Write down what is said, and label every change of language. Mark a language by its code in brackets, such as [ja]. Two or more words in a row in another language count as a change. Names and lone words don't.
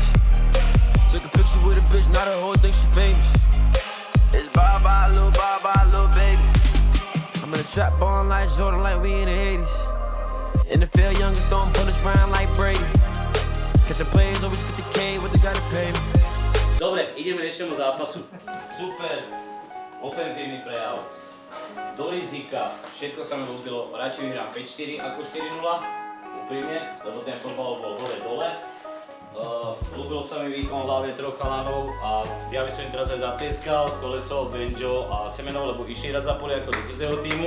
[en] Took a picture with a bitch, now the whole thing she famous. It's bye-bye, little baby. I'm in a trap ballin' like Jordan, like we in the 80s. In the field, youngest throwing bullets round like Brady. Catching players, always 50K, what they gotta pay me. [sk] Dobre, ideme dnešnému zápasu. Super, ofenzívny prejav. do rizika, všetko sa mi ľúbilo, radšej vyhrám 5-4 ako 4-0, úprimne, lebo ten fotbal bol hore-dole. Ľúbil sa mi výkon hlavne troch chalanov a ja by som im teraz aj zatlieskal, Koleso, Benjo a Semenov, lebo išli hrať za Poliakov do cudzého týmu.